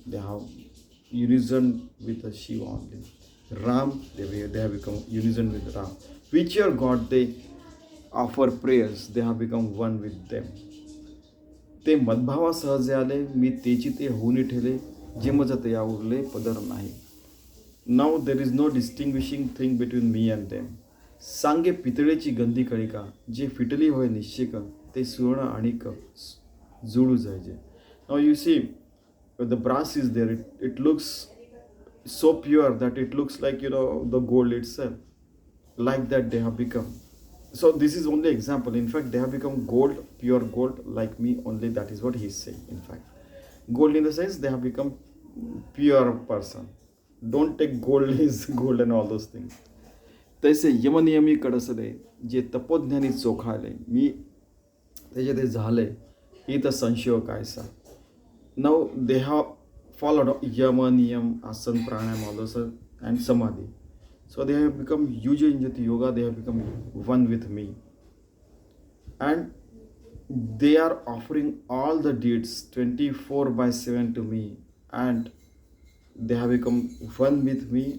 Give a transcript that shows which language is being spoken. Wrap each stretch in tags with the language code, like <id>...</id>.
<en>They have unison with the Shiva only. Ram, they have become unison with Ram. Whichever God they offer prayers, they have become one with them.</en> <mr>ते मद्भावा सहज आले मी तेची ते होऊन ठेले जे मज ते या उरले पदर नाही.</mr> <en>Now there is no distinguishing thing between me and them.</en> <mr>सांगे पितळेची गंधी कळिका जे फिटली होय निश्चिक ते सुवर्ण आणिक जुळू जायचे.</mr> <en>Now you see, the brass is there, it looks so pure that it looks like the gold itself. Like that they have become. So this is only example. In fact, they have become gold, pure gold, like me only. That is what he is saying. In fact, gold in the sense they have become pure person. Don't take gold is gold and all those things.</en> <mr>तैसे यमनियमी कडसले जे तपोज्ञानी चोखाले मी त्याचे ते झाले इथं संशय कायसा.</mr> <en>Now they have followed yama niyam asana pranayama also and samadhi. So they have become yuja injati yoga. They have become one with me, and they are offering all the deeds 24/7 to me, and they have become one with me.</en>